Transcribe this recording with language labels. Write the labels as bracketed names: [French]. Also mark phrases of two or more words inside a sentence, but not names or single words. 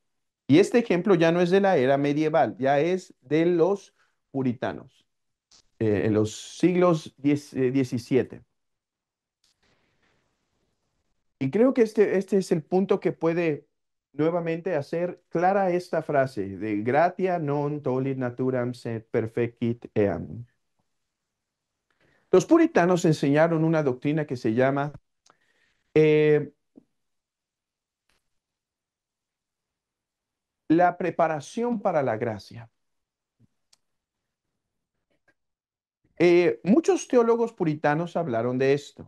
[Spanish] Y este ejemplo ya no es de la era medieval, ya es de los puritanos. En los siglos 17. Y creo que este es el punto que puede nuevamente hacer clara esta frase de [Latin] gratia non tollit naturam sed perfecit eam. [Spanish] Los puritanos enseñaron una doctrina que se llama eh, la preparación para la gracia. Muchos teólogos puritanos hablaron de esto.